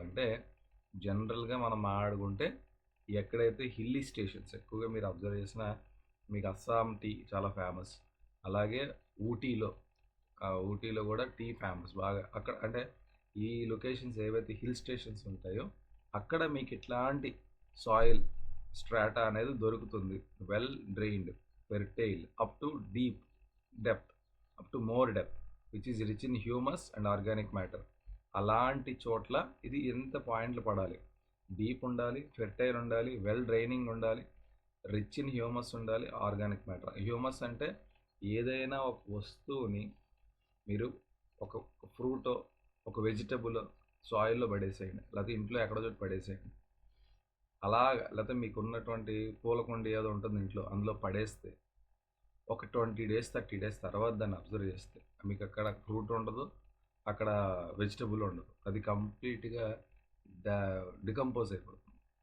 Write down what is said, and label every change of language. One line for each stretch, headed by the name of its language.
Telugu: అంటే జనరల్గా మనం మాట్లాడుకుంటే ఎక్కడైతే హిల్లీ స్టేషన్స్ ఎక్కువగా మీరు అబ్జర్వ్ చేసినా మీకు అస్సాం టీ చాలా ఫేమస్. అలాగే ఊటీలో కూడా టీ ఫేమస్ బాగా. అక్కడ అంటే ఈ లొకేషన్స్ ఏవైతే హిల్ స్టేషన్స్ ఉంటాయో అక్కడ మీకు ఇట్లాంటి సాయిల్ స్ట్రాటా అనేది దొరుకుతుంది. Well drained
English: fertile up to deep depth, up to more depth, which is rich in humus and organic matter.
Telugu: అలాంటి చోట్ల ఇది ఎంత పాయింట్లు పడాలి, డీప్ ఉండాలి, ఫెర్టైల్ ఉండాలి, వెల్ డ్రైనింగ్ ఉండాలి, రిచ్ ఇన్ హ్యూమస్ ఉండాలి, ఆర్గానిక్ మ్యాటర్. హ్యూమస్ అంటే ఏదైనా ఒక వస్తువుని మీరు ఒక ఫ్రూటో ఒక వెజిటబుల్ సాయిల్లో పడేసేయండి, లేకపోతే ఇంట్లో ఎక్కడో చోటు పడేసేయండి, అలాగా లేకపోతే మీకు ఉన్నటువంటి పూలకుండి ఏదో ఉంటుంది ఇంట్లో, అందులో పడేస్తే ఒక 20 days 30 days తర్వాత దాన్ని అబ్జర్వ్ చేస్తే మీకు అక్కడ ఫ్రూట్ ఉండదు, అక్కడ వెజిటబుల్ ఉండదు, అది కంప్లీట్గా డికంపోజ్ అయిపోతుంది.